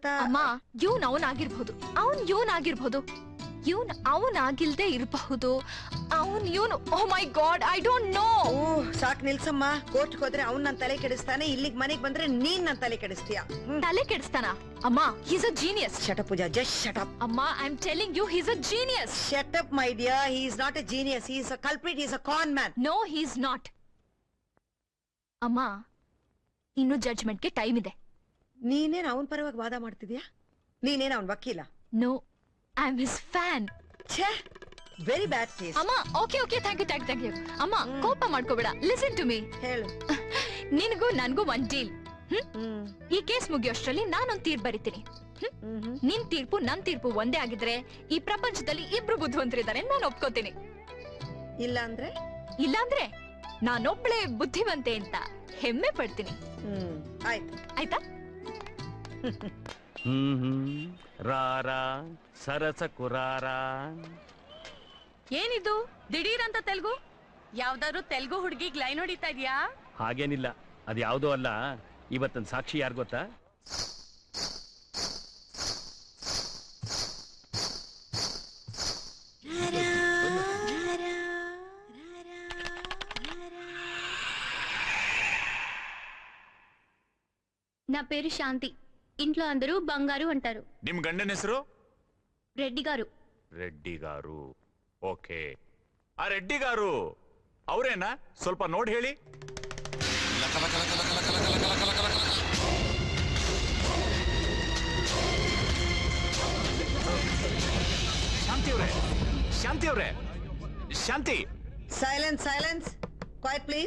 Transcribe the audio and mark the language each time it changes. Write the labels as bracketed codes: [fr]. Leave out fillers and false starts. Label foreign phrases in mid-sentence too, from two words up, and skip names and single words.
[kn] ಅಮ್ಮ, ಇವನ್ ಅವನಾಗಿರ್ಬಹುದು, ಇವನ್ ಅವನಾಗಿಲ್ದೆ ಇರಬಹುದು, ಇವನು. [en] Oh my God, I don't know. [kn] ಸಾಕ್ ನಿಲ್ಸಮ್ಮ, ಕೋರ್ಟ್ಗೆ ಹೋದ್ರೆ ಅವ್ನ್ ನನ್ ತಲೆ ಕೆಡಿಸ್ತಾನೆ, ಇಲ್ಲಿಗ್ ಮನೆಗ್ ಬಂದ್ರೆ ನೀನ್ ನನ್ ತಲೆ ಕೆಡಿಸ್ತೀಯ. ತಲೆ ಕೆಡಿಸ್ತಾನ? ಅಮ್ಮ, [en] he's a genius. Shut up, Pooja, just shut up. ಅಮ್ಮ, I'm telling you, he's a genius. Shut up, my dear. He is not a genius. He is a culprit. He is a con man. No, he's not. [kn] ಅಮ್ಮ, ಇನ್ನು ಜಡ್ಜ್ಮೆಂಟ್ ಗೆ ಟೈಮ್ ಇದೆ. ನೀನೇನ್ ಅವನ್ ಪರವಾಗಿ ವಾದ ಮಾಡ್ತಿದ್ಯಾ? ನೀನೇನ್ ಅವನ್ ವಕೀಲ? [en] No, I'm his fan. ಛೇ, very bad case. ಅಮ್ಮ, okay, thank you. [kn] ಅಮ್ಮ, ಕೋಪ ಮಾಡ್ಕೋಬೇಡ, [en] listen to me. [kn] ಹೇಳು. ನಿನಗೂ ನನ್ಗೂ ಒಂದ್ ಡೀಲ್. ಈ ಕೇಸ್ ಮುಗಿಯೋಷ್ಟ್ರಲ್ಲಿ ನಾನೊಂದ್ ತೀರ್ಪು ಬರಿತೀನಿ. ನಿನ್ ತೀರ್ಪು ನನ್ ತೀರ್ಪು ಒಂದೇ ಆಗಿದ್ರೆ ಈ ಪ್ರಪಂಚದಲ್ಲಿ ಇಬ್ರು ಬುದ್ಧಿವಂತರಿದ್ದಾರೆ, ನಾನು ಒಪ್ಕೋತೀನಿ. ಇಲ್ಲಾಂದ್ರೆ ನಾನೊಬ್ಳೆ ಬುದ್ಧಿವಂತೆ ಅಂತ ಹೆಮ್ಮೆ ಪಡ್ತೀನಿ. ಆಯ್ತಾ? [te] రారా సరసకు రారా. [kn] ಏನಿದು ದಿಢೀರ್ ಅಂತ ತೆಲುಗು? ಯಾವ್ದಾದ್ರು ತೆಲುಗು ಹುಡುಗಿಗ್ ಲೈನ್ ಹೊಡಿತಾ ಇದ್ಯಾ? ಹಾಗೇನಿಲ್ಲ, ಅದ್ ಯಾವ್ದೋ ಅಲ್ಲ. ಇವತ್ತನ್ ಸಾಕ್ಷಿ ಯಾರು ಗೊತ್ತಾ? [te] నా పేరు శాంతి. ఇంట్లో అందరూ బంగారు అంటారు. [kn] ನಿಮ್ ಗಂಡನ ಹೆಸರು? [te] రెడ్డి గారు. రెడ్డి గారు, ఓకే. ಆ రెడ్డి గారు ಅವರೇನಾ? [kn] ಸ್ವಲ್ಪ ನೋಡಿ ಹೇಳಿ. ಶಾಂತಿ ಅವರೇ, ಶಾಂತಿ. [en] Silence, quiet please.